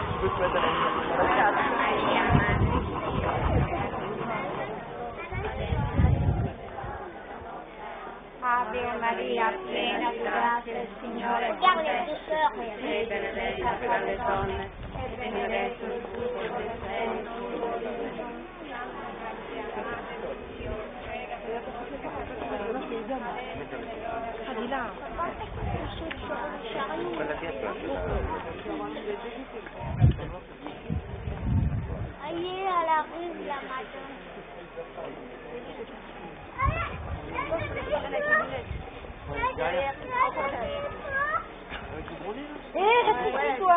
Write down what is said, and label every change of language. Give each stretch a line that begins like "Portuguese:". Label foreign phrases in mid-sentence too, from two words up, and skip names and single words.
French: Tu peux te mettre à
Italian: Ave Maria, piena di grazia, il Signore è con te. Sei benedetta tra le donne, e benedetto il frutto del seno. Ah, di là. quella dietro.
French: Allez à la rue la Madone. Reste toi.